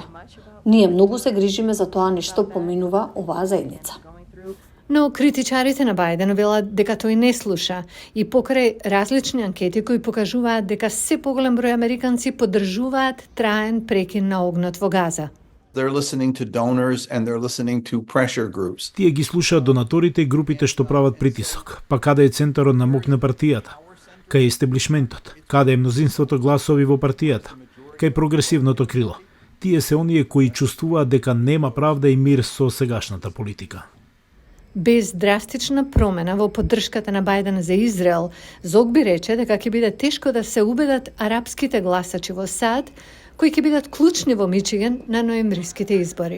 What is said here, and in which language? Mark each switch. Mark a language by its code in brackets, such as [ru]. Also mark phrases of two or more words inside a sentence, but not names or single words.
[mk] Ние многу се грижиме за тоа ништо поминува оваа заедница. Но критичарите на Бајден велат дека тој не слуша и покрај различни анкети кои покажуваат дека се поголем број американци поддржуваат траен прекин на огнот во Газа. [en] They're listening to donors and they're listening to pressure groups. [mk] Тие ги слушаат донаторите и групите што прават притисок. Па каде е центарот на моќ на партијата? Кај е естеблишментот? Каде е мнозинството гласови во партијата? Кај прогресивното крило? Тие се оние кои чувствуваат дека нема правда и мир со сегашната политика. Без драстична промена во поддршката на Бајден за Израел, Зогби рече дека ќе биде тешко да се убедат арапските гласачи во САД, кои ќе бидат клучни во Мичиген на ноемвриските избори.